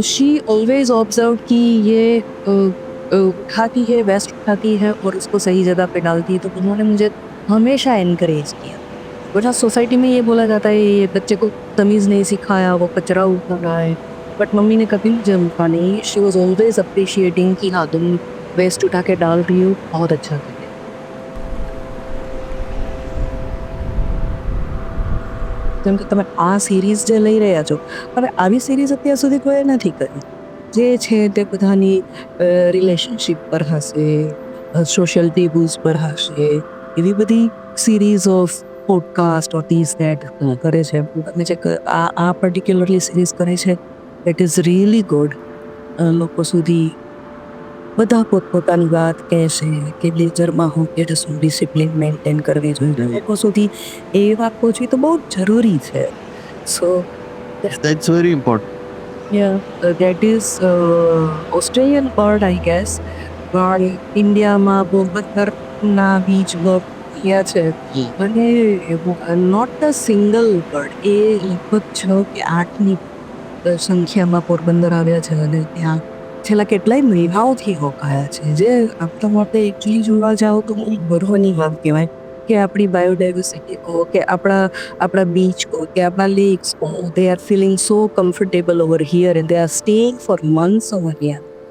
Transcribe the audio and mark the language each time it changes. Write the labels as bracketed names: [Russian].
[English] she always observe [Hindi] कि ये उठाती है, वेस्ट उठाती है और उसको सही जगह पे डालती है। तो उन्होंने मुझे हमेशा इनकरेज किया। वरना सोसाइटी में ये बोला जाता है ये बच्चे को तमीज़ नहीं सिखाया, वो कचरा उठा रहा है। बट मम्मी ने कभी मुझे उठा नहीं। [English] she was always appreciating [Hindi] कि हाँ तुम वेस्ट उठा के डाल रही हो, बहुत अच्छा कर रही हो। [Gujarati] જેમ કે તમે આ સિરીઝ જે લઈ રહ્યા છો, હવે આવી સિરીઝ અત્યાર સુધી કોઈએ નથી કરી। જે છે તે બધાની રિલેશનશિપ પર હશે, સોશિયલ ટેબલ્સ પર હશે, એવી બધી series of podcast or this that કરે છે. અને જે આ પર્ટિક્યુલરલી સિરીઝ કરે છે [English] That is really good. [Gujarati] લોકો સુધી બધા પોતપોતાની વાત કહેશે કે લેજરમાં હું કે શું ડિસિપ્લિન મેન્ટેન કરવી જોઈએ, લોકો સુધી એ વાત પહોંચવી તો બહુ જ જરૂરી છે. સો [English] That's very important. that is Australian bird, I guess. [Gujarati] પણ ઇન્ડિયામાં પોરબંદરના બીચ ગયા છે અને [English] not the single bird, [Gujarati] એ લગભગ 6 કે 8ની સંખ્યામાં પોરબંદર આવ્યા છે અને ત્યાં છેલ્લા કેટલાય મહિનાઓથી રોકાયા છે, જે આપણા માટે એકચ્યુઅલી જોવા જાઓ તો બહુ ગર્વની વાત કહેવાય કે આપણી બાયોડાયવર્સિટી કહો કે આપણા બીચ કહો કે આપણા લેક્સ કહો, [English] They are feeling so comfortable over here and they are staying for months over here.